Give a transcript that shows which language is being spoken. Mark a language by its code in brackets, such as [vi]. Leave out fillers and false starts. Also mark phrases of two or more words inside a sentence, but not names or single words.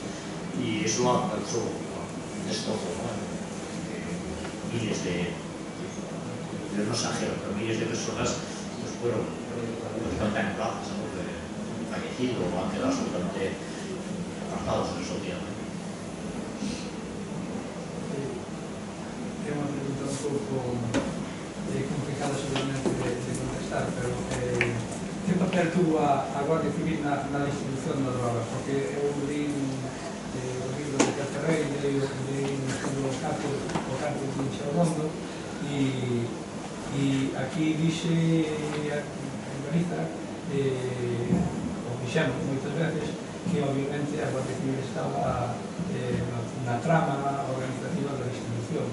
[es] Y eso ha causado un destrozo, ¿no? Miles de no exagero, pero miles de personas pues fueron prácticamente anuladas, ¿no? Fallecido o han quedado absolutamente apartados en el social. [gl] É unha pregunta un pouco complicada seguramente de contestar, pero que papel tuvo a Guardia Civil na distribución da droga? Porque eu li o libro de Caterrey, li o campo de Inchabondo e aquí dixe en Galiza, o dixemos moitas veces, que obviamente a Guardia Civil estaba na trama organizativa da distribución.